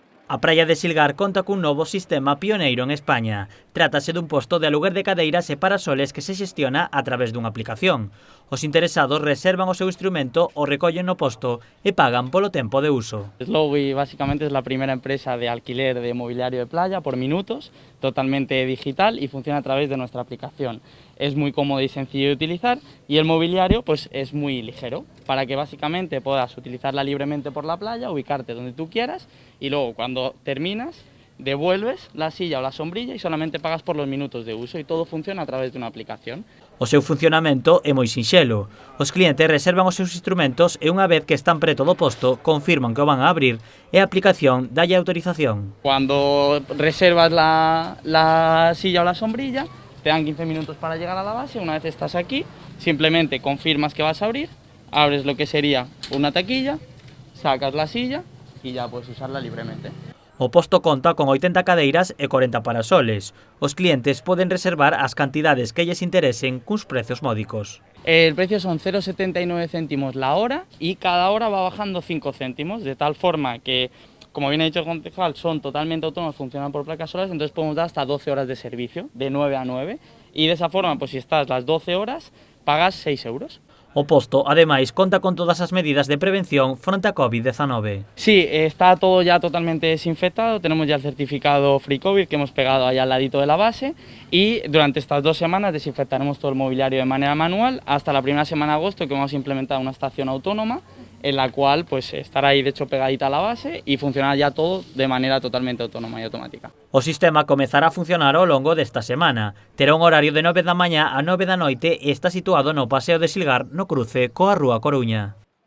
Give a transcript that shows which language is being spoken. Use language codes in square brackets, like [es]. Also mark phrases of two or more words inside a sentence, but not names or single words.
[gl] A praia de Silgar conta cun novo sistema pioneiro en España. Trátase dun posto de aluguer de cadeiras e parasoles que se xestiona a través dunha aplicación. Os interesados reservan o seu instrumento, o recollen no posto e pagan polo tempo de uso. [es] Slowy básicamente es la primera empresa de alquiler de mobiliario de playa por minutos, totalmente digital y funciona a través de nuestra aplicación. Es muy cómodo y sencillo de utilizar y el mobiliario pues es muy ligero para que básicamente puedas utilizarla libremente por la playa, ubicarte donde tú quieras y luego cuando terminas devuelves la silla o la sombrilla y solamente pagas por los minutos de uso y todo funciona a través de una aplicación. [gl] O seu funcionamento é moi sinxelo. Os clientes reservan os seus instrumentos e unha vez que están preto do posto confirman que o van a abrir e a aplicación dalle autorización. [es] Cuando reservas la silla o la sombrilla te dan 15 minutos para llegar a la base. Una vez estás aquí simplemente confirmas que vas a abrir, abres lo que sería una taquilla, sacas la silla y ya puedes usarla libremente. [gl] O posto conta con 80 cadeiras e 40 parasoles. Os clientes poden reservar as cantidades que lles interesen cuns prezos módicos. [es] El precio son 0,79 céntimos la hora y cada hora va bajando 5 céntimos, de tal forma que, como bien ha dicho el concejal, son totalmente autónomos, funcionan por placas solares, entonces podemos dar hasta 12 horas de servicio, de 9 a 9, y de esa forma, pues si estás las 12 horas, pagas 6 euros. [gl] O posto, ademais, conta con todas as medidas de prevención fronte a COVID-19. [es] Sí, está todo ya totalmente desinfectado, tenemos ya el certificado Free COVID que hemos pegado ahí al ladito de la base y durante estas 2 semanas desinfectaremos todo el mobiliario de manera manual hasta la primera semana de agosto que vamos a implementar una estación autónoma en la cual pues estará ahí de hecho pegadita a la base y funcionará ya todo de manera totalmente autónoma y automática. [gl] O sistema comezará a funcionar ao longo desta semana. Terá un horario de 9 da mañá a 9 da noite e está situado no Paseo de Silgar, no cruce coa Rúa Coruña.